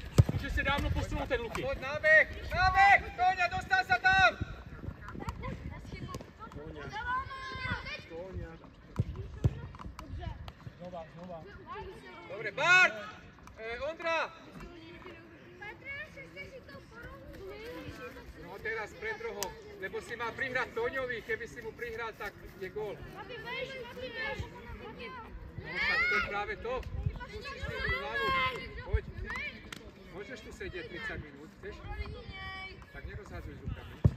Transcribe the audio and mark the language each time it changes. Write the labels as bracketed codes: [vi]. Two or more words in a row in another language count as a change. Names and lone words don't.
[cs] Může se dávno posunout ten Luky. Pojď náběh! Tóňa, dostal se tam! Znova. [sk] Dobre, Bart! Ondra! No teraz pred rohom, lebo si má prihrať Tóňovi, keby si mu prihral, tak je gól. No tak to je práve to. Musíš vyhnúť hlavu. Poď. Môžeš tu sedieť 30 minút, chceš? Tak nerozhadzuj s rukami.